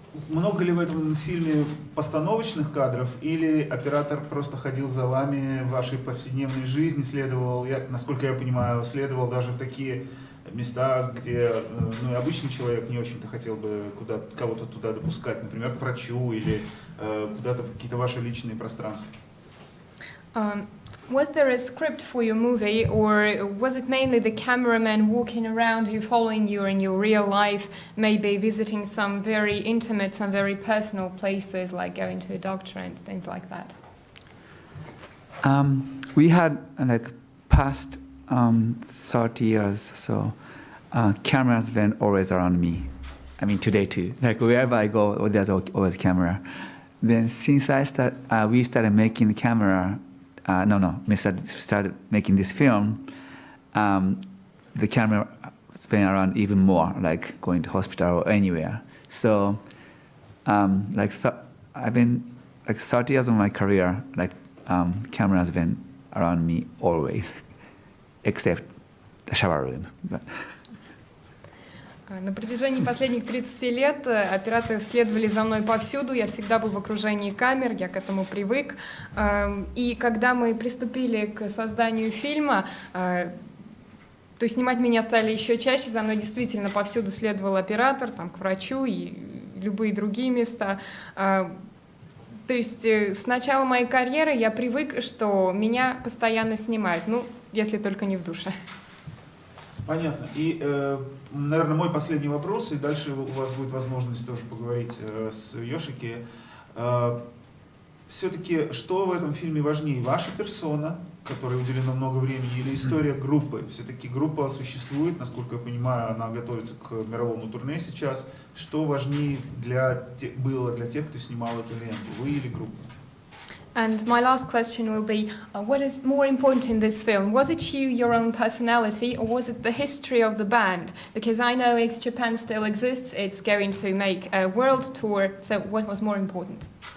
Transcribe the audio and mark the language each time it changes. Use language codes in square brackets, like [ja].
[ru] Много ли в этом фильме постановочных кадров, или оператор просто ходил за вами в вашей повседневной жизни, следовал, насколько я понимаю, следовал даже в такие места, где обычный человек не очень-то хотел бы кого-то туда допускать, например, к врачу или куда-то в какие-то ваши личные пространства? [en] Was there a script for your movie, or was it mainly the cameraman walking around you, following you in your real life, maybe visiting some very intimate, some very personal places, like going to a doctor and things like that? We had past 30 years, so cameras been always around me. I mean, today too. Like wherever I go, there's always a camera. Then since we started making the camera. We started making this film. The camera has been around even more, like going to hospital or anywhere. So, I've been 30 years of my career, camera has been around me always, except the shower room. But. [ru] На протяжении последних 30 лет операторы следовали за мной повсюду, я всегда был в окружении камер, я к этому привык. И когда мы приступили к созданию фильма, то снимать меня стали еще чаще, за мной действительно повсюду следовал оператор, там, к врачу и любые другие места. То есть с начала моей карьеры я привык, что меня постоянно снимают, если только не в душе. Понятно. И, наверное, мой последний вопрос, и дальше у вас будет возможность тоже поговорить с Йошики. Все-таки, что в этом фильме важнее? Ваша персона, которой уделено много времени, или история группы? Все-таки группа существует, насколько я понимаю, она готовится к мировому турне сейчас. Что важнее было для тех, кто снимал эту ленту? Вы или группа? [en] And my last question will be, what is more important in this film? Was it you, your own personality, or was it the history of the band? Because I know X-Japan still exists, it's going to make a world tour, so what was more important?